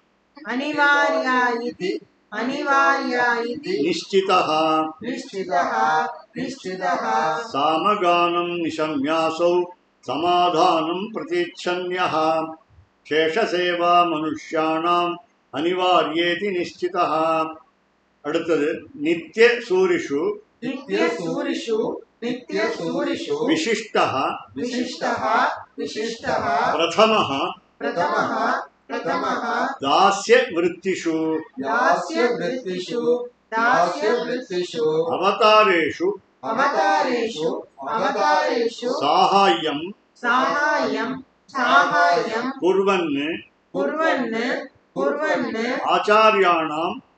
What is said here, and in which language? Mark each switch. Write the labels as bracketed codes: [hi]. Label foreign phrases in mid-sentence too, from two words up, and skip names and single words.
[sa] अनिवार्या इति निश्चितः निश्चितः सामगानं निशम्यासौ समाधानं प्रतीच्छन्यः शेषसेवा मनुष्याणाम् अनिवार्येति निश्चितः [ta] அடுத்தது நித்திய சூரிஷு [sa] नित्यसूरिषु विशिष्टः विशिष्टः प्रथमः दास्य वृत्तिषु दास्यवृत्तिषु अवतारेषु साहाय्यं कुर्वन् आचार्याणाम्